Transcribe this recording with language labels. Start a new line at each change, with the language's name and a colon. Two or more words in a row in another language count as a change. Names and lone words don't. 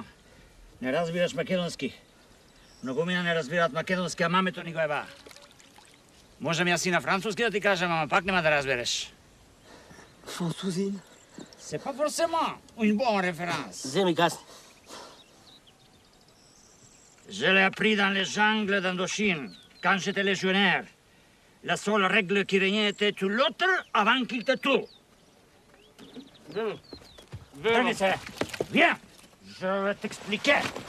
Macedonian: Не разбираш македонски. Многумина не разбираат македонски, а мамето ни го еба. Можам јас и на француски да ти кажам, ама пак нема да разбереш. Французин?
French: C'est pas forcément une bonne référence.
Macedonian: Земи газ.
French: Je l'ai appris dans les jungles d'Indochine, quand j'étais légionnaire. La seule règle qui régnait était tout l'autre avant qu'il te tue. Venez, viens, je vais t'expliquer.